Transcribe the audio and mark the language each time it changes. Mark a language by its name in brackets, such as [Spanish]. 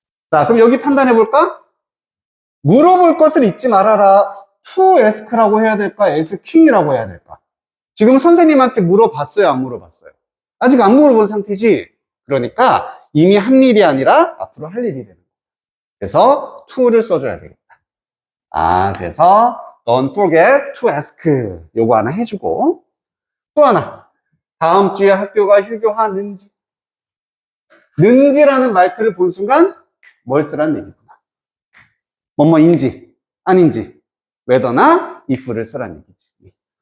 [Korean] 자, 그럼 여기 판단해볼까? 물어볼 것을 잊지 말아라. to ask라고 해야 될까? asking이라고 해야 될까? 지금 선생님한테 물어봤어요? 안 물어봤어요? 아직 안 물어본 상태지? 그러니까 이미 한 일이 아니라 앞으로 할 일이 되는 거예요. 그래서 to를 써줘야 되겠다. 그래서 [English] don't forget to ask. [Korean] 요거 하나 해주고 또 하나. 다음 주에 학교가 휴교하는지. 는지라는 말투를 본 순간 뭘 쓰라는 얘기구나. 뭐뭐인지 아닌지 whether나 if를 쓰라는 얘기지.